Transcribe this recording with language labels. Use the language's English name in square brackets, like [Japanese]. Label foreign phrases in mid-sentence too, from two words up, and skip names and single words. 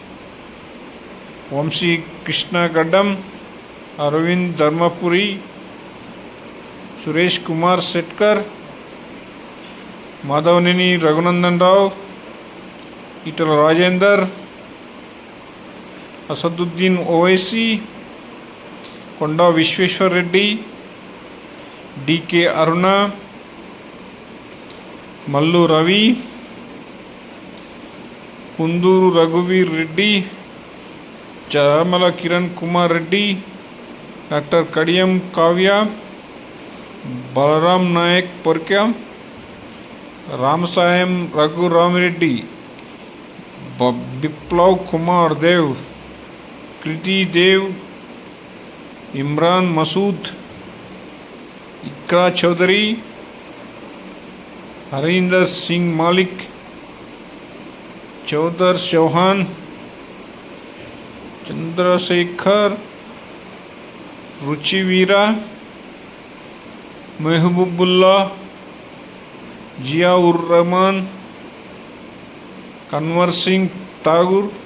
[Hindi] वंशी कृष्ण गड्डम, अरविंद धर्मपुरी, सुरेश कुमार सेटकर, माधवनेनी रघुनंदन राव, इटल राजेंदर, असदुद्दीन ओवैसी, [Telugu] కొండా విశ్వేశ్వర్ రెడ్డి, DK అరుణ, మల్లు రవి, కుందూరు రఘువీర్ రెడ్డి, చామల కిరణ్ కుమార్ రెడ్డి, డాక్టర్ కడియం కావ్య, బలరాం నాయక్ పొర్క్య, రామసాయం రఘురామిరెడ్డి, బిప్లవ్ కుమార్ దేవ్, కృతి దేవ్, [Hindi] इमरान मसूद, इकरा चौधरी, हरिंदर सिंह मालिक, चौधर चौहान, चंद्रशेखर, रुचिवीरा, महबूबुल्ला, जियाउर रहमान, कन्वर सिंह तागुर,